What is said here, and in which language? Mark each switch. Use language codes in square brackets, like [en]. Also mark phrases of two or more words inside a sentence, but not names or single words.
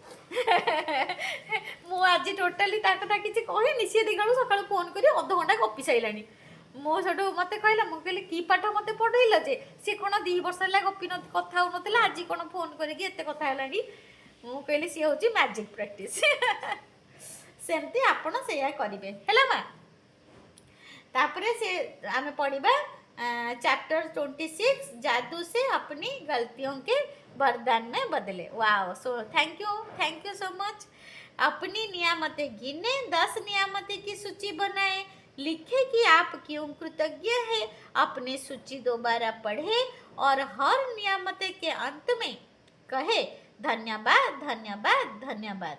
[or] ମୁଁ ଆଜି ଟୋଟାଲି ତା କଥା କିଛି କହିନି, ସିଏ ଦିନରୁ ସକାଳୁ ଫୋନ୍ କରି ଅଧଘଣ୍ଟା ଗପି ସାରିଲାଣି। ମୁଁ ସେଠୁ ମୋତେ କହିଲା, ମୁଁ କହିଲି କି ପାଠ ମୋତେ ପଢ଼େଇଲ ଯେ, ସିଏ କ'ଣ 2 ବର୍ଷ ହେଲା କଥା ହେଉନଥିଲା, ଆଜି କ'ଣ ଫୋନ୍ କରିକି ଏତେ କଥା ହେଲାଣି। ମୁଁ କହିଲି ସିଏ ହେଉଛି [en] magic practice. [or] ସେମିତି ଆପଣ ସେଇଆ କରିବେ, ହେଲା ମା। ତାପରେ ସେ ଆମେ ପଢ଼ିବା [hi] चैप्टर 26 जादू से अपनी गलतियों के वरदान में बदले। [en] Wow, so thank you so much. [hi] अपनी नियामतें गिने, 10 नियामतें की सूची बनाए, लिखे कि आप क्यों कृतज्ञ है, अपनी सूची दोबारा पढ़े और हर नियामतें के अंत में कहे धन्यवाद धन्यवाद धन्यवाद।